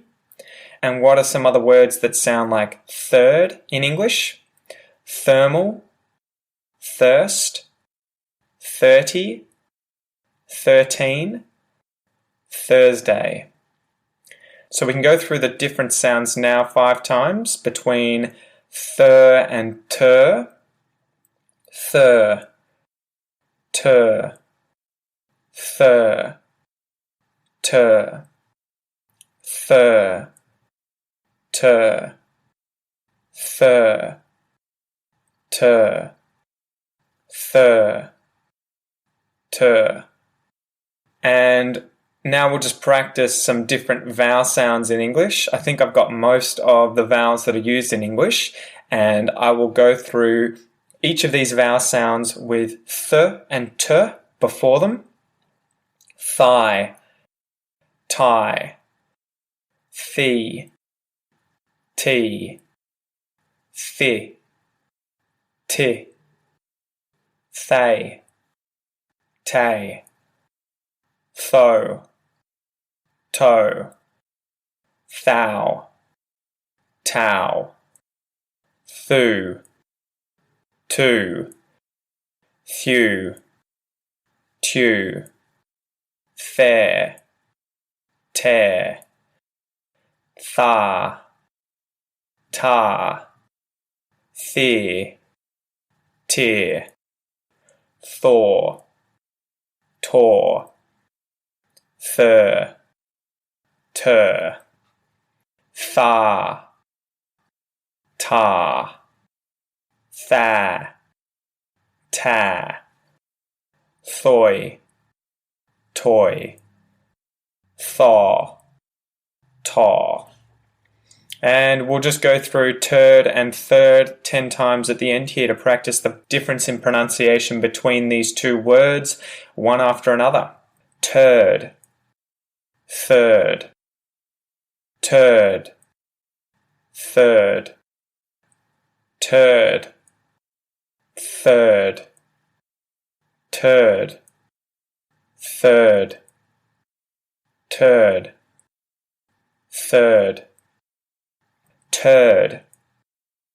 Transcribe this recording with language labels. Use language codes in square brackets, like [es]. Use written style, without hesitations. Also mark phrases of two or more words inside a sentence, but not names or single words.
[en] And what are some other words that sound like third in English? Thermal, thirst, 30, 13, Thursday. So we can go through the different sounds now 5 times between thir and ter. Thir, ter, thir, ter, thir, ter, thir, ter, thir, ter. And now we'll just practice some different vowel sounds in English. I think I've got most of the vowels that are used in English, and I will go through each of these vowel sounds with th and t before them. Thigh, tie, thee, tea, thi, ti, thay, tay, tho, toe, thou, tow, thu, two, thew, tew, fair, tear, tha, tar, theer, tear, thaw, tor, thir, ter, thar, tar, tha, ta, thoy, toy, thaw, taw. And we'll just go through turd and third 10 times at the end here to practice the difference in pronunciation between these two words, one after another. Turd, third, turd, third, turd, third, turd, third, turd, third, turd,